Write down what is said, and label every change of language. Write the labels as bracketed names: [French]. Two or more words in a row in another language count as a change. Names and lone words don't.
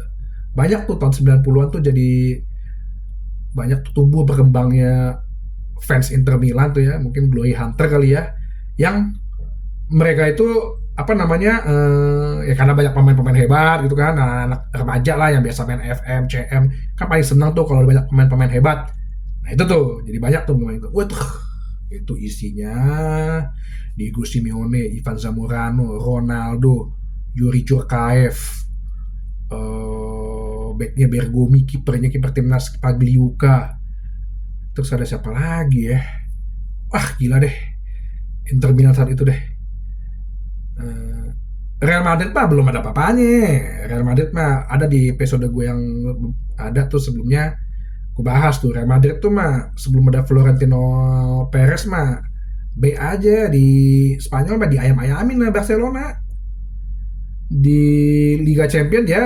[Indonesian] Banyak tuh tahun 90-an tuh jadi banyak tuh tumbuh berkembangnya fans Inter Milan tuh ya, mungkin [English] Glory Hunter [Indonesian] kali ya, yang mereka itu apa namanya ya karena banyak pemain-pemain hebat gitu kan, anak remaja lah yang biasa main FM, CM kan paling senang tuh kalau banyak pemain-pemain hebat. Nah itu tuh jadi banyak tuh pemain itu. Wah tuh itu isinya Diego Simeone, Ivan Zamorano, Ronaldo, Yuri Jurkaev, backnya Bergomi, kiper timnas Pagliuca, terus ada siapa lagi ya? Wah gila deh, Inter Milan saat itu deh. Eh, Real Madrid mah belum ada apa-apanya. Real Madrid mah ada di episode gue yang ada tuh sebelumnya gue bahas tuh Real Madrid tuh mah sebelum ada Florentino Perez mah B aja di Spanyol mah di ayam-ayamin lah Barcelona di Liga Champions ya.